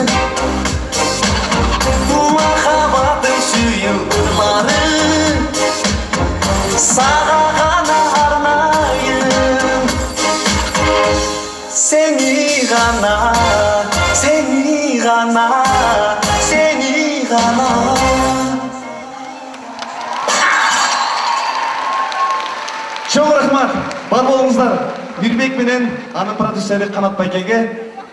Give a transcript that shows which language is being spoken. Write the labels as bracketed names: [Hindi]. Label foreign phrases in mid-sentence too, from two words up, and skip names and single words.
[Kazakh] Махаббатым сүйеу ырлары саған ғана арнайым. Сені ғана, сені ғана, сені ғана. [Kyrgyz] Чоң рахмат, бар болыңыздар. Мирбек менен анын продюсери Канат Байкеге.